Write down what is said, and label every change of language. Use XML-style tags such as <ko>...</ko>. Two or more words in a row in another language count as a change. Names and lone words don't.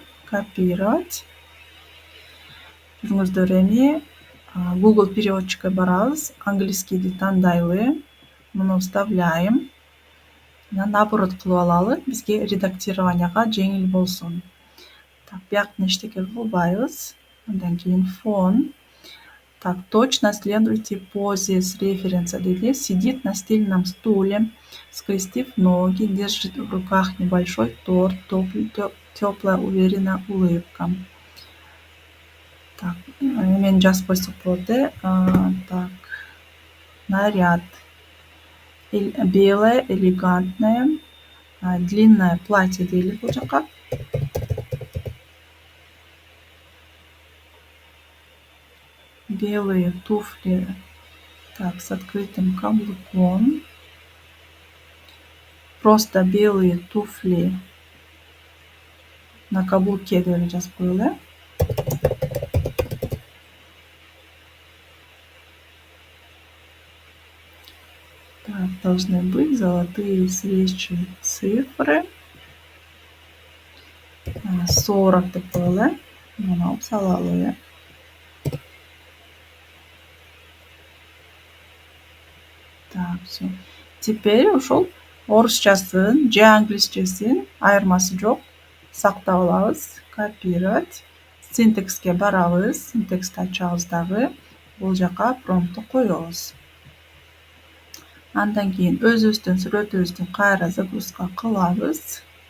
<ky>Копировать. Жүрүңүздөр эми Google переводчикке барабыз. Английскийди тандайлы. Муну вставляем. Анан наоборот кылып алалы. Бизге редактированияга жеңил болсун. Так, бияктан эчтеке кылбайбыз. Андан кийин фон.</ky> <ru>Так, точно следуйте позе с референса деди. Сидит на стильном стуле, скрестив ноги, держит в руках небольшой торт, теплая, уверенная улыбка. Так,</ru> <ky>эмени жазып койсок болот.</ky> <ru>Так, наряд. Белое, элегантное, длинное платье</ru> <ky>дейли бул жака.</ky> <ru>Белые туфли, так, с открытым каблуком. Просто белые туфли на каблуке</ru> <ky>деп эле жазып коелу.</ky> <ru>Так, должны быть золотые свечи, цифры.</ru> <ky>40 деп коелу. Муну алып салалы.</ky> <ru>Так, все.</ru> <ky>Теперь ошол орусчасын же англисчесин айырмасы жок. Сактап алабыз. Копировать. Синтекске барабыз. Синтексти ачабыз дагы. Бул жака промптту коебуз. Андан кийин өзүбүздүн сүрөтүбүздү кайра загрузка кылабыз.</ky>